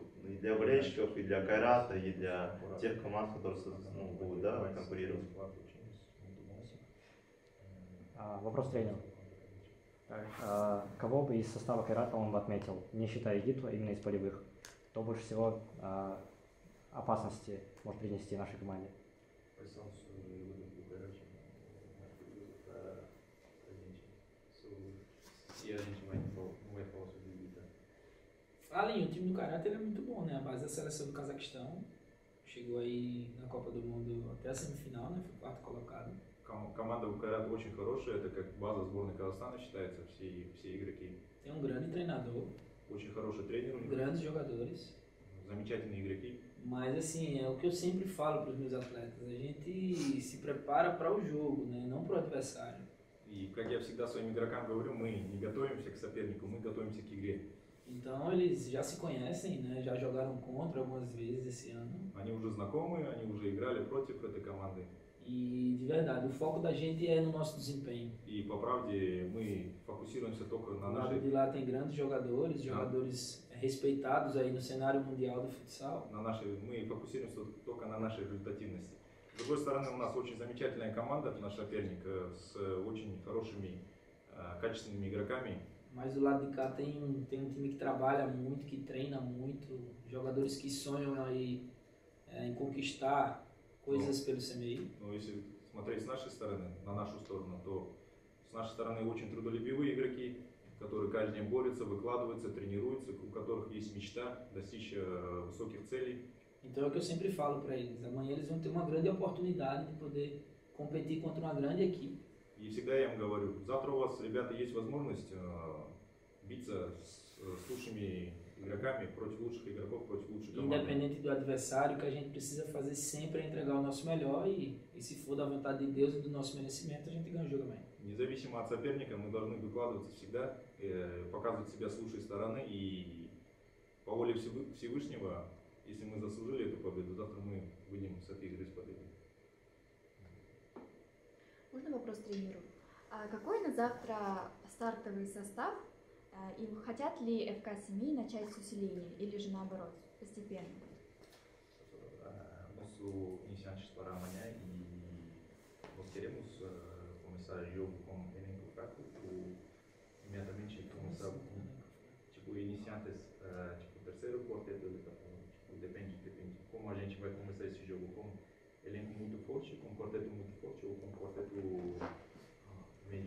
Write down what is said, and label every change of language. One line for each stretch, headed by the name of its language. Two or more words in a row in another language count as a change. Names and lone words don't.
Russian: И для болельщиков, и для Кайрата, и для тех команд, которые, ну, будут, да, конкурировать. Вопрос тренеру. Кого бы из состава Кайрата он бы отметил, не считая Египту, именно из полевых? Кто больше всего опасности может принести нашей команде?
Portuguese: Alinho, o time do Kairat é muito bom, né? A base da seleção do Cazaquistão chegou aí na Copa do Mundo até a semifinal, né? Foi quarto colocado.
Russian: Команда у Кайрата очень хорошая, это как база сборной Казахстана считается, все игроки.
Portuguese: Tem um grande treinador,
Russian: Очень хороший тренер у них,
Portuguese: grandes jogadores.
Russian: замечательные игроки.
Portuguese: Mas assim, é o que eu sempre falo para os meus atletas, a gente se prepara para o jogo, né? Não para o adversário.
Russian: И как я всегда своим игрокам говорю, мы не готовимся к сопернику, мы готовимся к игре.
Portuguese: Então eles já se conhecem, né? Já jogaram contra algumas vezes esse ano.
Russian: Они уже знакомы, они уже играли против этой команды.
Portuguese: E de verdade, o foco da gente é no nosso desempenho.
Russian: И по правде мы фокусируемся только на
Portuguese: O lado
Russian: нашей,
Portuguese: de lá tem grandes jogadores, jogadores respeitados aí no cenário mundial do futsal.
Russian: мы фокусируемся только на нашей результативности. С другой стороны, у нас очень замечательная команда, наш соперник, с очень хорошими, качественными игроками.
Portuguese: Mas do lado de cá tem um time que trabalha muito, que treina muito, jogadores que sonham aí em conquistar coisas pelo CMI.
Russian: Но если смотреть с нашей стороны, на нашу сторону, то с нашей стороны очень трудолюбивые игроки, которые каждый день борются, выкладываются, тренируются, у которых есть мечта достичь высоких целей.
Portuguese: Então é o que eu sempre falo para eles. Amanhã eles vão ter uma grande oportunidade de poder competir contra uma grande equipe.
Russian: И всегда я им говорю, завтра у вас, ребята, есть возможность биться с лучшими игроками, против лучших игроков, против лучших команд.
Portuguese: Independente do adversário, o que a gente precisa fazer sempre é entregar o nosso melhor e se for da vontade de Deus e do nosso merecimento, a gente ganha o jogo amanhã.
Russian: Независимо от соперника, мы должны выкладываться всегда, показывать себя с лучшей стороны, и по воле Всевышнего, если мы заслужили эту победу, завтра мы выйдем с этой игры с победой. Можно вопрос тренеру? Какой на завтра стартовый состав? И хотят ли ФК Семей начать с усиления или же наоборот, постепенно?
Portuguese: Nosso iniciante para amanhã e nós queremos começar o jogo com elenco fraco ou imediatamente começar tipo iniciantes tipo terceiro quarteto tipo, depende como a gente vai começar esse jogo com elenco muito forte, com quarteto muito forte ou com quarteto médio.